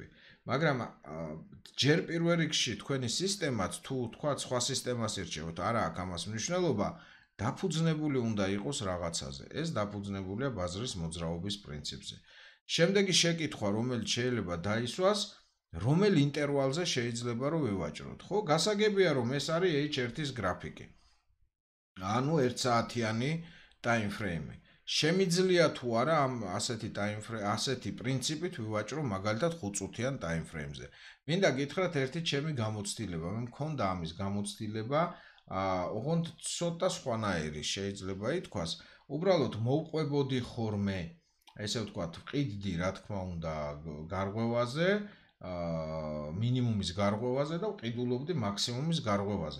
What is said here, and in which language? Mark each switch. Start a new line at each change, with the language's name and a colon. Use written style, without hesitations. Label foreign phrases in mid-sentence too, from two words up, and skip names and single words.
Georgian: მაგრამ ჯერ პირველ რიგში თქვენი სისტემაც თუ თქვა სხვა სისტემას ირჩევთ, არა აქვს ამას მნიშვნელობა, დაფუძნებული უნდა იყოს რაღაცაზე. ეს დაფუძნებულია ბაზრის მოძრაობის პრინციპზე. შემდეგი შეკითხვა, რომელიც შეიძლება დაისვას, რომელ ინტერვალზე შეიძლება რომ ვივაჭროთ, ხო? გასაგებია რომ ეს არის H1-ის გრაფიკი. ანუ 1 საათიანი
English: time frame.
Georgian: შემიძლია თუ არა ამ ასეთი პრინციპით ვივაჭრო მაგალითად 5 წუთიან
English: time frame-
Georgian: ზე. მინდა გითხრათ ერთი ჩემი გამოცდილება. მე მქონდა ამის გამოცდილება, ოღონდ ცოტა სხვანაირი შეიძლება ითქვას. უბრალოდ მოვყვებოდი ხოლმე, ესე ვთქვათ, ვყიდდი რა თქმა უნდა გარღვევაზე, მინიმუმის გარღვევაზე და ვყიდულობდი მაქსიმუმის გარღვევაზე.